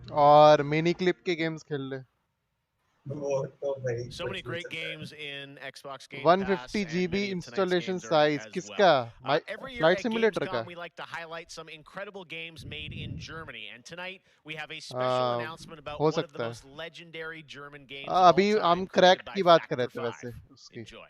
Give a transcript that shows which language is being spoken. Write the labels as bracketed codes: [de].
[hi] और mini clip के games खेल ले. वो तो भाई [en] so many great games in Xbox Game 150 GB installation size. [hi] किसका? Flight Simulator का. [en] We like to highlight some incredible games made in Germany, and tonight we have a special announcement about one of the most legendary German games. [hi] अभी हम cracked की बात कर रहे थे वैसे उसकी.